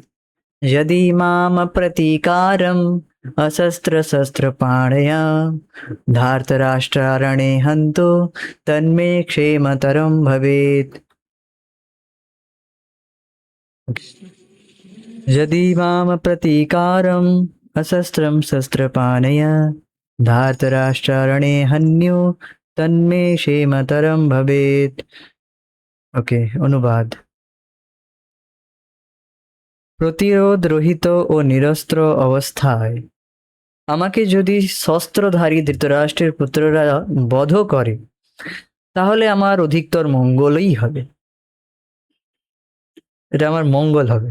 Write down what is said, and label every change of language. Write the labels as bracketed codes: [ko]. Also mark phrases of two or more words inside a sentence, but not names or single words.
[sa] यदि माम प्रतीकारम् अशस्त्रशस्त्रपाणया धार्तराष्ट्रारणे हन्तु तन्मे क्षेमतरं भवेत्। यदि माम प्रतीकारम् अशस्त्रं शस्त्रपाणया धार्तराष्ट्रारणे हन्यो तन्मे क्षेमतरं भवेत्। [bn] ওকে, অনুবাদ। প্রতিরোধ রহিত ও নিরস্ত্র অবস্থায় আমাকে যদি শস্ত্রধারী ধৃতরাষ্ট্রের পুত্ররা বধ করে, তাহলে আমার অধিকতর মঙ্গলই হবে, এটা আমার মঙ্গল হবে।